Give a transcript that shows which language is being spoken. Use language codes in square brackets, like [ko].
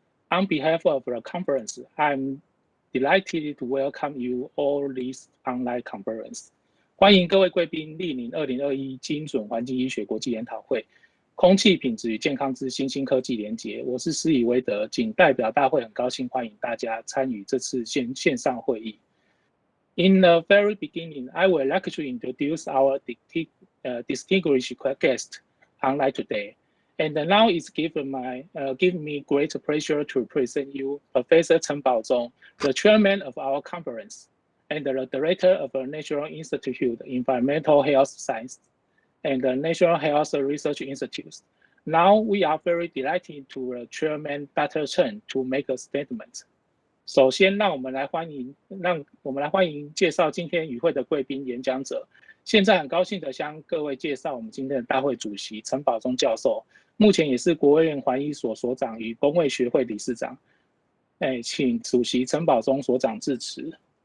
[en] On behalf of the conference, I'm delighted to welcome you all this online conference. [zh] 欢迎各位贵宾莅临2021精准环境医学国际研讨会，空气品质与健康之新兴科技连结。我是施以威德，仅代表大会很高兴欢迎大家参与这次线上会议。 [en] In the very beginning, I would like to introduce our distinguished guest online today. And now it's given me great pleasure to present you Professor Tim Bauzong, the chairman of our conference, and the director of the National Institute of Environmental Health Science and the National Health Research Institute. Now we are very delighted to the chairman, Dr. Chen, to make a statement. [zh] 首先，让我们来欢迎介绍今天与会的贵宾演讲者。现在很高兴地向各位介绍我们今天的大会主席陈保忠教授，目前也是国卫院环医所所长与公卫学会理事长。请主席陈保忠所长致辞。